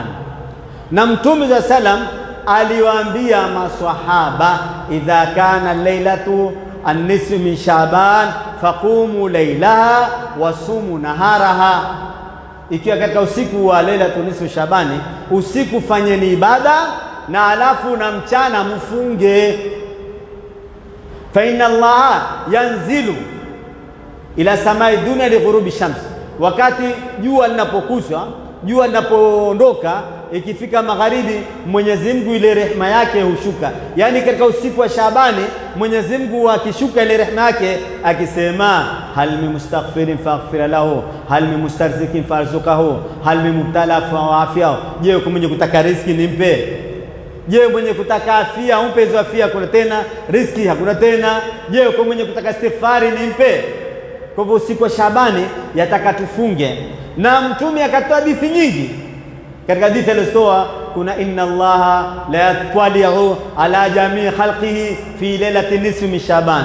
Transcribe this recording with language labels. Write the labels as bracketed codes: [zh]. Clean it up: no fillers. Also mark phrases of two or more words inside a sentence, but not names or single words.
[sw] Na Mtume za salam aliwaambia maswahaba, [ar] إذا كان ليلة النصف من شعبان فقوموا ليلها وصوموا نهارها. [sw] Ikiwa katika usiku wa Lailatul Nisfi Shaabani, usiku fanyeni ibada na alafu na mchana mfunge. [ar] فإن الله ينزل إلى سماء الدنيا لغروب الشمس, [sw] wakati jua linapokuchwa, jua linapoondoka, ikifika magharibi, Mwenyezi Mungu ile rehema yake hushuka. Yani katika usiku wa Shaabani Mwenyezi Mungu akishuka ile rehema yake akisema, [ar] هل من مستغفر فأغفر له، هل من مسترزق فأرزقه، هل من مبتلى فأعافيه. [sw] Je, uko mwenye kutaka riziki nimpe? Je, mwenye kutaka afya umpe hizo afya, kuna tena riziki hakuna tena? Je, uko mwenye kutaka istighfari nimpe? Kwa hivyo usiku wa Shaabani yataka tufunge, na Mtume akatoa hadithi nyingi. Katika hadithi alizotoa kuna [ar] إن الله ليطلع على جميع خلقه في ليلة النصف من شعبان.